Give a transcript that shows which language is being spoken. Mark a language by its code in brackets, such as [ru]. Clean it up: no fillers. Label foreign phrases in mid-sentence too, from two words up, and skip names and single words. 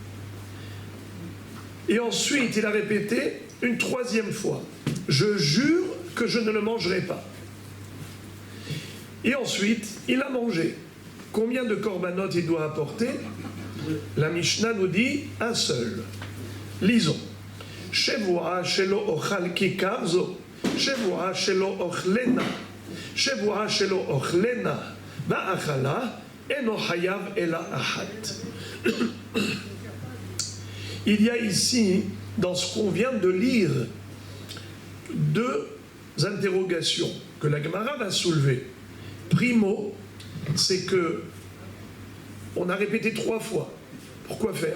[fr] Et ensuite, il a répété une troisième fois « Je jure que je ne le mangerai pas ». Et ensuite, il a mangé. Combien de korbanot il doit apporter? La Mishnah nous dit un seul. Lisons. [he] שבועה שלא אוכל ככר זו, שבועה שלא אוכלנה, שבועה שלא אוכלנה, ואכלה, אינו חייב אלא אחת. [fr] Il y a ici, dans ce qu'on vient de lire, deux interrogations que la Gemara va soulever. Primo, c'est que on a répété 3 fois. Pourquoi faire?